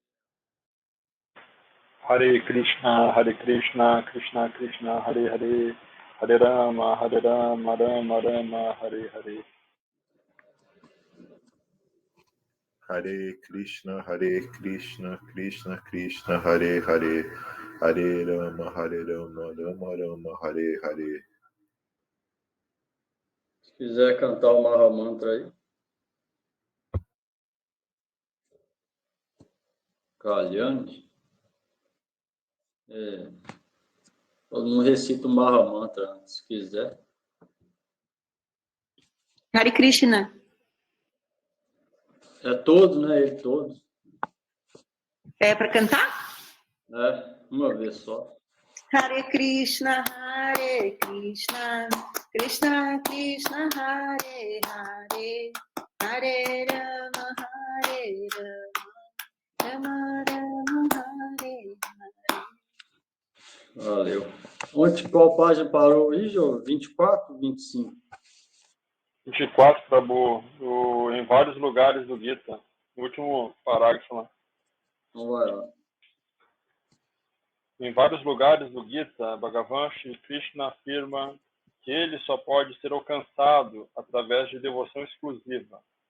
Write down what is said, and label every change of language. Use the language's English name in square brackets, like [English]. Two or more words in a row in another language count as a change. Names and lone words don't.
[Portuguese] Hare Krishna, Krishna Krishna, Hare Hare, Hare Rama, Rama Rama, Hare Hare. Hare Krishna, Krishna Krishna, Hare Hare, Hare Rama, Rama Rama, Hare Hare. Se quiser cantar o Mahamantra aí. Kalyani. Todo mundo recita o Mahamantra antes, se quiser. Hare Krishna. É todos, né? Ele todos. É para cantar? Uma vez só. Hare Krishna, Krishna Krishna, Hare Hare, Hare Rama, Rama Rama, Hare Hare. Valeu. Onde, qual página parou aí, Jô? 24 ou 25? 24, Prabhu, em vários lugares do Gita. No último parágrafo lá. Então vai lá. Em vários lugares do Gita, Bhagavan Shri Krishna afirma que ele só pode ser alcançado através de devoção exclusiva.